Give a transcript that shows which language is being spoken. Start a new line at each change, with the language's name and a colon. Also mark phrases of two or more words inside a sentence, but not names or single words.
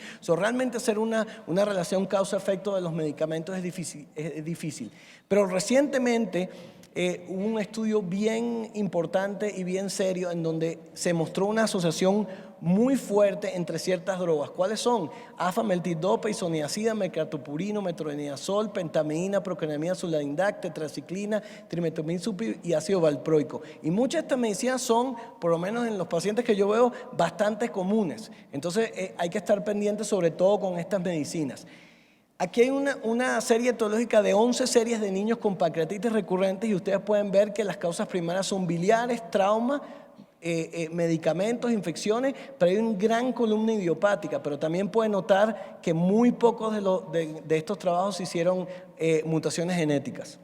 Spanish: Realmente hacer una relación causa-efecto de los medicamentos es difícil. Pero recientemente hubo un estudio bien importante y bien serio en donde se mostró una asociación muy fuerte entre ciertas drogas. ¿Cuáles son? Afameltidopa, isoniazida, mercaptopurino, metronidazol, pentamidina, procainamida, suladindac, tetraciclina, trimetamine y ácido valproico. Y muchas de estas medicinas son, por lo menos en los pacientes que yo veo, bastante comunes. Entonces hay que estar pendientes sobre todo con estas medicinas. Aquí hay una serie etiológica de 11 series de niños con pancreatitis recurrentes y ustedes pueden ver que las causas primarias son biliares, trauma, medicamentos, infecciones, pero hay una gran columna idiopática, pero también pueden notar que muy pocos de estos trabajos hicieron mutaciones genéticas.